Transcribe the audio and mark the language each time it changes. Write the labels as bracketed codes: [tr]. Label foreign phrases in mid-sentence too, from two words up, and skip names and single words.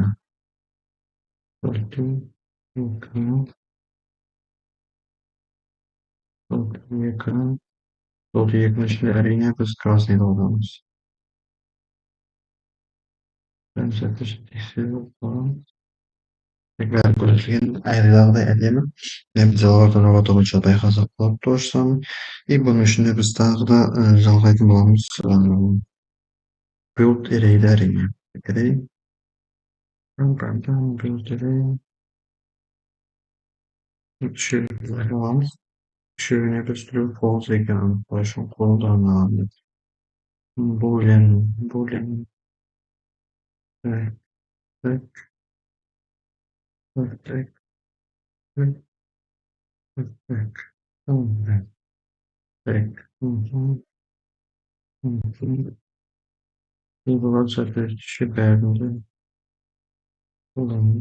[kk] Желтый екіні, желтый екіні. Желтый екінің ішінде әрине біз красныйды қолданамыз. Тексеріп қоямыз. Бәрі көрсетілген айғайдағыдай әдемі. Біз лаборатория бойынша байқасақ болады [ru] то же самое. [kk] И бұның ішінде біз тағы да жалғайтын боламыз [en] build array'ді [kk] әрине. Array. [en] Build array. [kk] Үшеуіне аламыз. Үшеуіне біз [en] true false [kk] екенін анықтау үшін қолданамыз. Boolean. [ru] Так, так, так, так, так, так, так. Так. И вот соответствующие [kk] бәрінде қолданамыз.